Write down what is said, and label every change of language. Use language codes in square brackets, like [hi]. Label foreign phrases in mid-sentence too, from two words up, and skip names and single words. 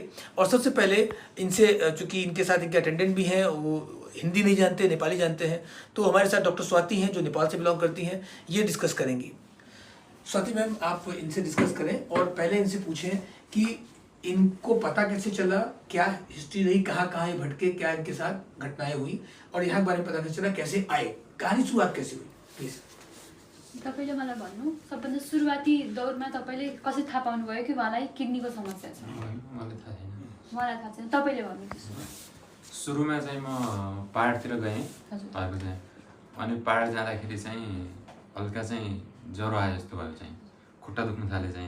[hi] और सबसे पहले इनसे, चूंकि इनके साथ इनके अटेंडेंट भी हैं, वो हिंदी नहीं जानते, नेपाली जानते हैं, तो हमारे साथ डॉक्टर स्वाति हैं जो नेपाल से बिलोंग करती हैं, ये डिस्कस करेंगी। स्वाति मैम, आप इनसे डिस्कस करें और पहले इनसे पूछें कि इनको पता कैसे चला, क्या हिस्ट्री रही, कहाँ कहाँ ये भटके, क्या इनके साथ घटनाएं हुई और यहाँ के बारे में पता कैसे चला, कैसे आए, कहानी सुरुआत कैसे हुई, प्लिज। [ne] तपाईले मलाई भन्नु, सबभन्दा सुरुवाती दौरमा तपाईले कसरी थाहा पाउनुभयो कि उहाँलाई किडनीको समस्या छ? मलाई थाहा छैन। मलाई थाहा छैन, तपाईले भन्नु त्यसो। सुरुमा चाहिँ म पहाडतिर गएँ भएको चाहिँ, अनि पहाड जाँदाखेरि चाहिँ हल्का चाहिँ ज्वरो आयो जस्तो भयो, चाहिँ खुट्टा दुख्न थाले चाहिँ।